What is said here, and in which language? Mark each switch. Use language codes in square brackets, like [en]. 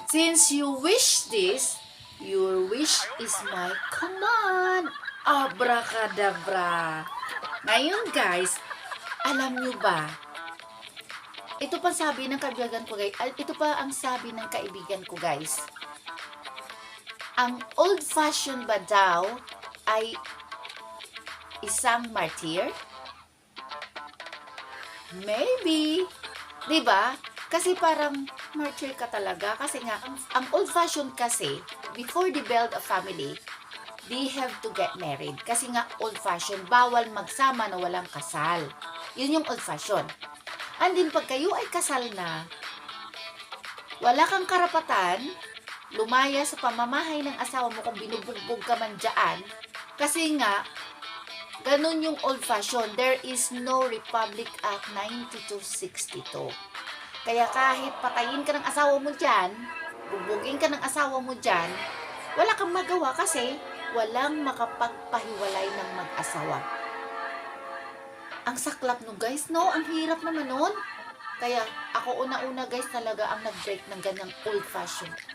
[en] Since you wish this, your wish is my command. Abracadabra. [tl] Ngayon guys, alam nyo ba, ito pa sabi ng kaibigan ko guys, ito pa ang sabi ng kaibigan ko guys, ang old fashion ba daw ay isang martyr? [en] Maybe. [tl] Diba? Kasi parang martyr ka talaga. Kasi nga, ang old fashion kasi, [en] before they build a family, they have to get married. [tl] Kasi nga, old fashion, bawal magsama na walang kasal. Yun yung old fashion. [en] And then, [tl] pag kayo ay kasal na, wala kang karapatan, lumaya sa pamamahay ng asawa mo kung binubugbog ka man dyan. Kasi nga, ganun yung old fashion. [en] There is no Republic Act 9262. [tl] Kaya kahit patayin ka ng asawa mo dyan, bubugin ka ng asawa mo dyan, wala kang magawa kasi walang makapagpahiwalay ng mag-asawa. Ang saklap no guys, no? Ang hirap naman nun. Kaya ako una-una guys talaga ang nag-break ng ganyang old fashion.